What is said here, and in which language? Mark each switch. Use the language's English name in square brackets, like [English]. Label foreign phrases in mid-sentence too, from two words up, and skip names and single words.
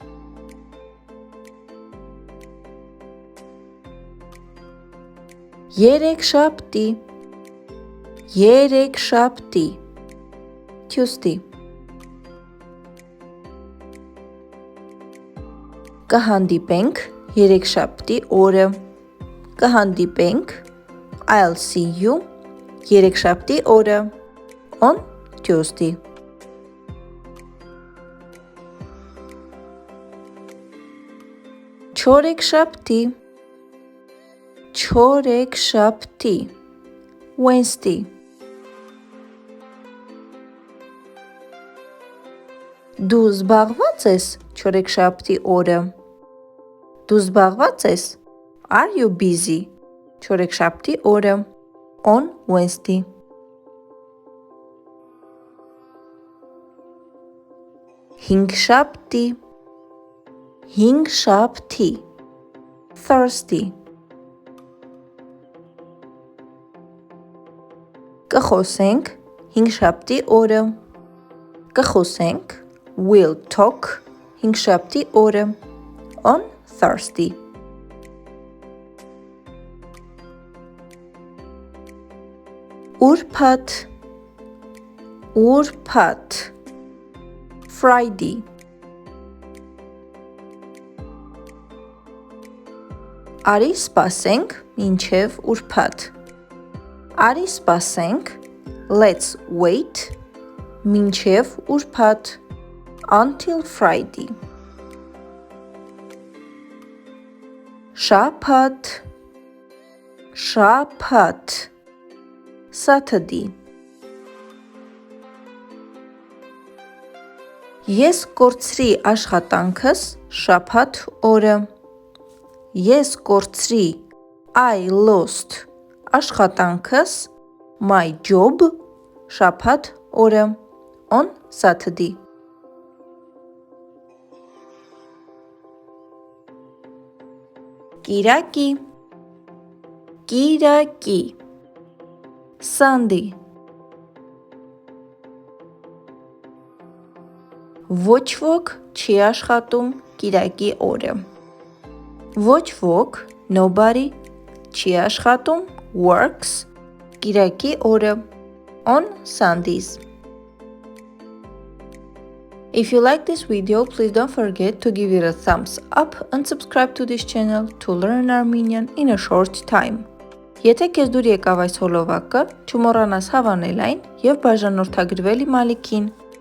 [Armenian] Երեքշաբթի, երեքշաբթի, Tuesday. Կհանդիպենք երեքշաբթի օրը, կհանդիպենք, [English] I'll see you, [Armenian] երեքշաբթի օրը, [English] on Tuesday. [Armenian] Չորեքշաբթի, չորեքշաբթի, Wednesday. Դու զբաղված ես չորեքշաբթի օրը, դու զբաղված ես, [English] are you busy, [Armenian] չորեքշաբթի օրը, [English] on Wednesday. [Armenian] Հինգշաբթի, հինգշաբթի, Thursday. Կխոսենք հինգշաբթի օրը, կխոսենք, [English] we'll talk, [Armenian] հինգշաբթի օրը, [English] on Thursday. [Armenian] Ուրբաթ, ուրբաթ, Friday. Արի սպասենք մինչև ուրբաթ, արի սպասենք, [English] let's wait, [Armenian] մինչև ուրբաթ, [English] until Friday. [Armenian] Շաբաթ, շաբաթ, Saturday. Ես կորցրի աշխատանքս շաբաթ օրը, ես կորցրի, [English] I lost, աշխատանքս, my job, [Armenian] շաբաթ օրը, [English] on Saturday. [Armenian] Կիրակի, կիրակի, Sunday. Ոչ ոք չի աշխատում կիրակի օրը, ոչ ոք, nobody, չի աշխատում, works, կիրակի օրը, [English] on Sundays. If you like this video, please don't forget to give it a thumbs up and subscribe to this channel to learn Armenian in a short time. [Armenian] Եթե քեզ դուր եկավ այս հոլովակը, չմոռանաս հավանել այն և բաժանորդագրվել իմ ալիքին։